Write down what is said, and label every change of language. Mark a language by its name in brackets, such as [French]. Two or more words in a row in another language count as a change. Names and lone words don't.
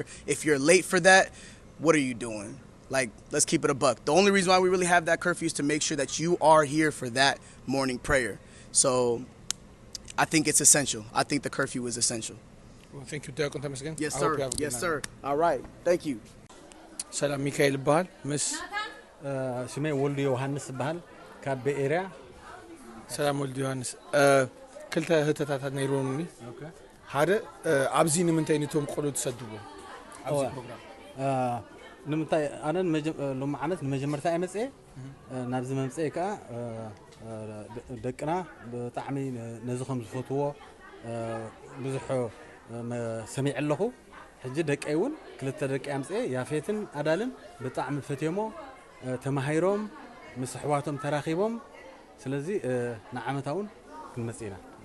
[English] If you're late for that, what are you doing? Like, let's keep it a buck. The only reason why we really have that curfew is to make sure that you are here for that morning prayer. So I think it's essential. I think the curfew is essential. Well, thank you, Diakon Temesgen. Yes, sir. Yes, sir. All right. Thank you. [Tigrinya] ሰላም ሚካኤል ይባል ምስ ስሜ ወልድ ዮሐንስ ይባል ካብ በኤሪያ ሰላም ወልድ ዮሐንስ ክልተ ህተታት ነይሮኒ ሓደ ኣብዚ ንምንታይ ንቶም ቆልዑ ተሰድዎ ኣብዚ ፕሮግራም ንምንታይ ኣነ ሎማዓነት ንመጀመርታ ኣይመጽ ናብዚ መምጽ ከዓ ደቅና ብጣዕሚ ነዚ ከም ዝፈትዎ ብዙሕ ሰሚዕ ኣለኹ ሕጂ ደቀይ እውን ክልተ ደቂ ኣምጽ ያፌትን ኣዳልን ብጣዕሚ ፈትየሞ ተማሂሮም ምስ ኣሕዋቶም ተራኺቦም ስለዚ ንዓመታውን ክንመጽ ኢና